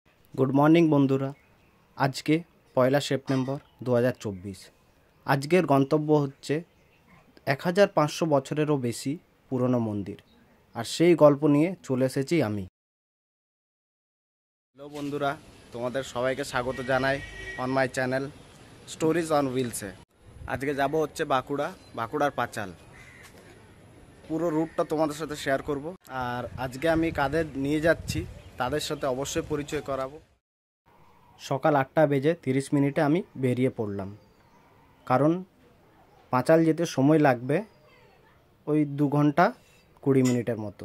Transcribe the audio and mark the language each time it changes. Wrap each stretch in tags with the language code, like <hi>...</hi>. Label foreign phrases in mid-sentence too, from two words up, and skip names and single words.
<en>good morning</en> <bn>বন্ধুরা। আজকে পয়লা সেপ্টেম্বর 2024 আজকের গন্তব্য হচ্ছে 1500 বছরেরও বেশি পুরনো মন্দির আর সেই গল্প নিয়ে চলে এসেছি আমি। হ্যালো বন্ধুরা, তোমাদের সবাইকে স্বাগত জানাই</bn> <en>on my channel Stories on Wheels.</en> <bn>আজকে যাবো হচ্ছে বাঁকুড়ার পাচাল। পুরো রুটটা তোমাদের সাথে শেয়ার করব আর আজকে আমি কাদের নিয়ে যাচ্ছি তাদের সাথে অবশ্যই পরিচয় করাবো। সকাল 8টা বেজে 30 মিনিটে আমি বেরিয়ে পড়লাম, কারণ পাচাল যেতে সময় লাগবে ওই 2 ঘণ্টা 20 মিনিটের মতো।</bn>